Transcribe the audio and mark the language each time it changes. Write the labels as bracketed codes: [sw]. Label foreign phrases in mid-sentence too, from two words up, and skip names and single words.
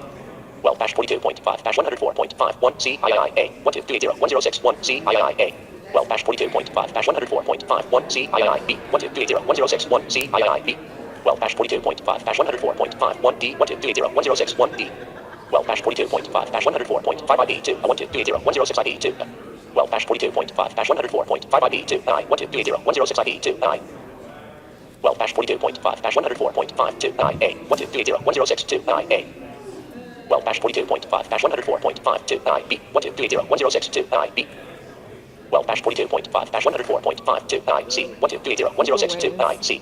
[en] Well, dash 42.5-104.5, 1C, I, A, 12380, 106 1C, I, A. Well, dash 42.5-104.5, 1C, I, B, 12380, 106 1C, I, B. Well, dash 42.5-104.5, 1D, 12380, 106 1D. Well, dash 42.5-104.5 ID 2, 12380, 106 ID 2. Well, dash 42.5-104.5 ID 2, 9, 12380, 106 ID 2, 9. Well, dash 42.5-104.5 2, 9A, 12380, 106 2, 9A. Well, dash 42.5-104.5 2, 9B, 12380, 106 2, 9B. Well, dash 42.5-104.5 2, 9C, 12380, 106 2, 9C.